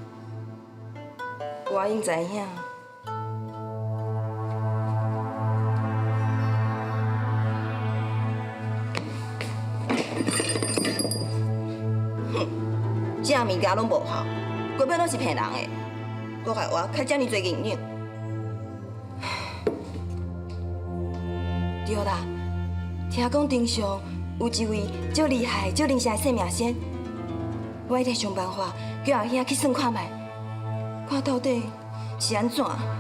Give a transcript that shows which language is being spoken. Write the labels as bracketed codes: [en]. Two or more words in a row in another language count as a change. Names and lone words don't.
[nan] 我应知影。这物件拢无效，根本拢是骗人的，搁害我开遮尔多银两。对啦，听讲顶上有一位足厉害、足灵邪的算命仙，我一定想办法叫后兄去算看卖。看到底是安怎？